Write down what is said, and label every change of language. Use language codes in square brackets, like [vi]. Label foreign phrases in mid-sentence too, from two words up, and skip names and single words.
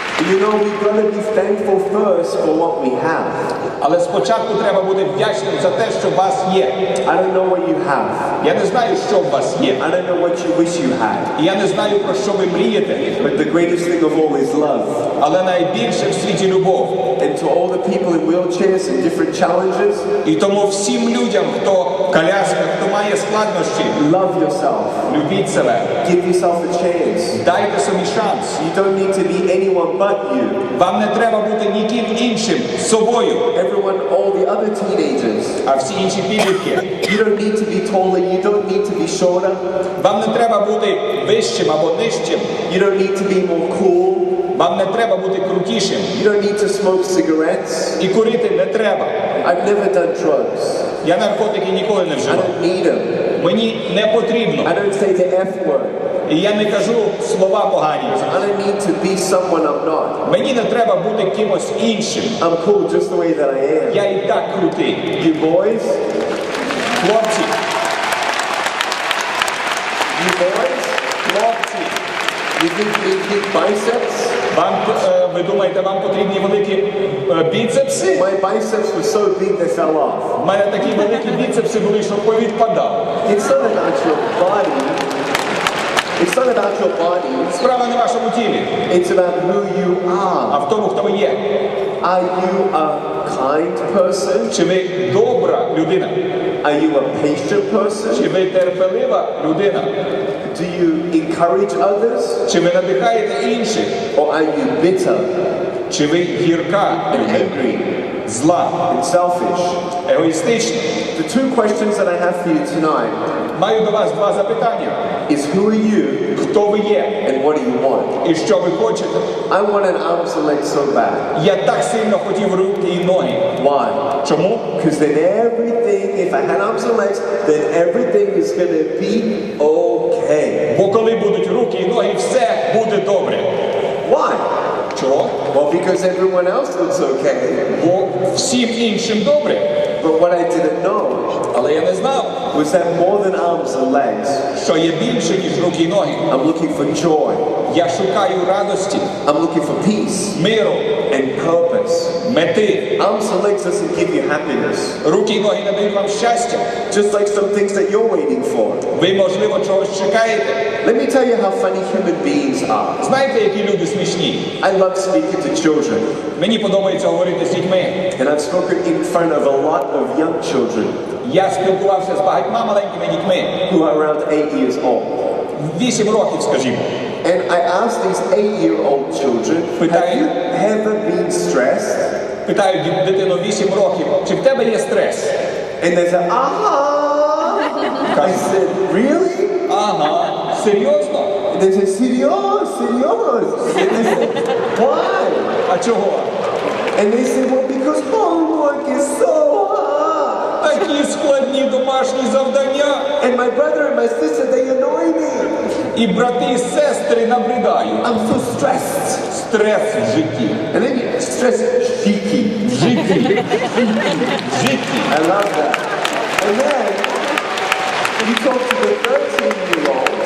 [en] You know, we've got to be thankful first for what we have. [uk] Але спочатку треба бути вдячним за те, що у вас є. [en] I don't know what you have. [uk] Я не знаю, що у вас є. [en] I don't know what you wish you had. [uk] І я не знаю, про що ви мрієте. [en] But the greatest thing of all is love. [uk] Але найбільше в світі любов. [en] And to all the people in wheelchairs and different challenges, [uk] І тому всім людям, хто в колясках, хто має складнощі, [en] love yourself. [uk] любіть себе. [en] Give yourself a chance. [uk] Дайте собі шанс. [en] You don't need to be anyone but you. [uk] Вам не треба бути ніким іншим, собою. [en] Everyone, all the other teenagers. [uk] А всі інші підлітки. [en] You don't need to be taller, you don't need to be shorter. [uk] Вам не треба бути вищим або нижчим. [en] You don't need to be more cool. [uk] Вам не треба бути крутішим. [en] You don't need to smoke cigarettes. [uk] І курити не треба. [en] I've never done drugs. [uk] Я наркотики ніколи не [en] I [uk] вживав. [en] don't need them. [uk] Мені не потрібно. [en] I don't say the F word. [uk] І я не кажу слова погані. [en] I don't need to be someone I'm not. [uk] Мені не треба бути кимось іншим. [en] I'm cool just the way that I am. [uk] Я і так крутий. [en] You boys? [uk] Хлопці, [en] You boys? [uk] хлопці, [en] You think you need biceps? [uk] вам, ви думаєте, вам потрібні великі біцепси? [en] My biceps were so big they fell off. [uk] У мене такі великі біцепси були, що повідпадав. [en] It's not about your body. It's not about your body. [uk] Справа не в вашому тілі, [en] It's about who you [uk] а [en] are. [uk] в тому, хто ви є. [en] Are you a kind person? [uk] Чи ви добра людина? [en] Are you a patient person? [uk] Чи ви терпелива людина? [en] Do you encourage others? [uk] Чи ви надихаєте інших? [en] Or are you bitter [uk] Чи ви гірка [en] and [uk] людина? [en] angry [uk] Зла, [en] and selfish? [uk] егоїстична? [en] The two questions that I have for you tonight [uk] Маю до вас два запитання. [en] is who are you [uk] Хто ви є [en] and what do you want? [uk] і що ви хочете? [en] I want an arms and legs so bad. [uk] Я так сильно хотів руки і ноги. [en] Why? [uk] Чому? [en] Because then everything, if I had arms and legs, then everything is going to be okay. [uk] Бо коли будуть руки і ноги, все буде добре. [en] Why? [uk] Чого? [en] Well, because everyone else looks okay. [uk] Бо всім іншим добре. [en] But what I didn't know [uk] Але я не знав, [en] was that more than arms and legs, [uk] що є більше, ніж руки і ноги. [en] I'm looking for joy. [uk] Я шукаю радості, [en] I'm looking for peace [uk] миру, [en] and purpose. [uk] мети. [en] Arms and legs doesn't give you happiness. [uk] Руки і ноги не дають вам щастя. [en] Just like some things that you're waiting for. [uk] Ви, можливо, чогось чекаєте. [en] Let me tell you how funny human beings are. [uk] Знаєте, які люди смішні? [en] I love speaking to children. [uk] Мені подобається говорити з дітьми. [en] And I've spoken in front of a lot of young children [uk] Я спілкувався з багатьма маленькими дітьми. [en] who are around 8 years old. [uk] 8 років, скажімо. [en] And I asked these 8-year-old children, have you ever been stressed? [uk] Питаю дитину 8 років, чи в тебе є стрес? [en] And they said, I said, really? [uk] Ага, серйозно? [en] And they said, serious, serious. And they said, why? [uk] А чого? [en] And they said, well, because homework is so hard. [uk] Такі складні домашні завдання. [en] And my brother and my sister, they annoy me. [uk] І брати, і сестри набридають. [en] I'm so stressed. [uk] Стрес в житті. [en] And then stress, cheeky. [uk] В житті. В житті. [en] I love that. And then you talk to the 13-year-olds,